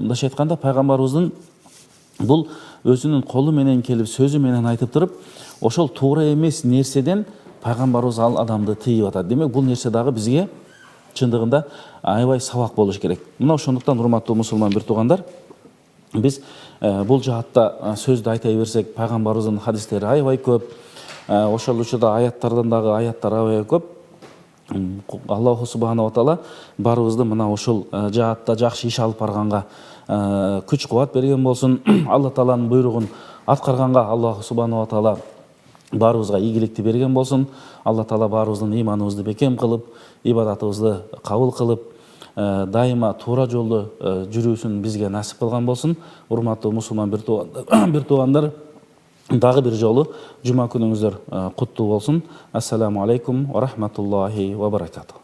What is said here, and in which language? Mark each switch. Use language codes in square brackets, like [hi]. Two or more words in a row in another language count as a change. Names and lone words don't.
[ky] Мындайча айтканда, пайгамбарыбыздын бул өзүнүн колу менен келип, сөзү менен айтып туруп, ошол туура эмес нерседен пайгамбарыбыз ал адамды тыйып атат. Демек, бул нерсе дагы бизге чындыгында аябай сабак болуш керек. Мына ошондуктан, урматтуу мусулман бир туугандар, биз бул жаатта сөздү айта берсек, пайгамбарыбыздын хадистери аябай көп, ошол учурда аяттардан дагы аяттар аябай көп. [ar] الله سبحانه وتعالى [ky] барыбызды мына ошол жаатта жакшы иш алып барганга күч кубат берген болсун. Алла тааланын буйругун аткарганга [ar] الله سبحانه وتعالى [ky] барыбызга ийгиликти берген болсун. Алла таала барыбыздын ыйманыбызды бекем кылып, ибадатыбызды кабыл кылып, дайыма туура жолдо жүрүүсүн бизге насип кылган болсун. Урматтуу мусулман бир туугандар, дагы бир жолу жума күнүңүздөр куттуу болсун. [ar] السلام عليكم ورحمة الله وبركاته.